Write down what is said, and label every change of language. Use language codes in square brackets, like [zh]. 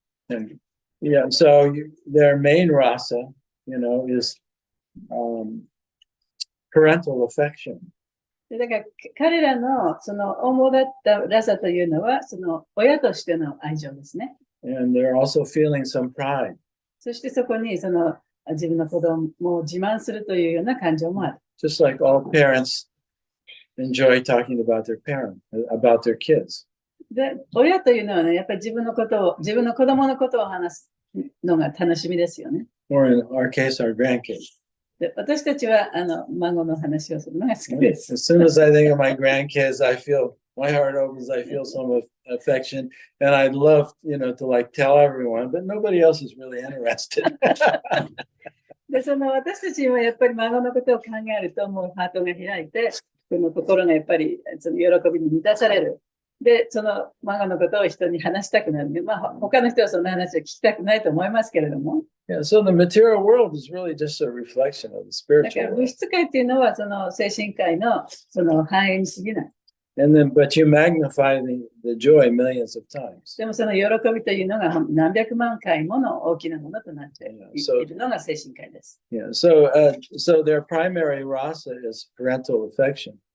[en] And so their main rasa, is parental affection. [ja] でだから彼らのその主だったラサというのはその親としての愛情ですね。 [en] And they're also feeling some pride. [ja] そしてそこに自分の子供を自慢するというような感情もある。 [en] Just like all parents enjoy talking about about their kids. [ja] で、親というのはね、やっぱり自分の子供のことを話すのが楽しみですよね。 [en] Or in our case, our grandkids. [ja] で私たちは孫の話をするのが好きです。 [en] As soon as I think of my grandkids, my heart opens, I feel some affection, and I'd love, to tell everyone, but nobody else is really interested. [ja] で、私たちもやっぱり孫のことを考えると、もうハートが開いて、心がやっぱり喜びに満たされる。で、孫のことを人に話したくなる。他の人はその話を聞きたくないと思いますけれども。 [en] Yeah, so the material world is really just a reflection of the [ja] だから [en] spiritual [ja] 物 [en] world. [ja] 質界っていうのは、精神界の反映に過ぎない。 [en] But you magnify the joy millions of times. [ja] でもその喜びというのが何百万回もの大きなものとなっているのが精神界です。 [en] Yeah, so their primary rasa is parental affection.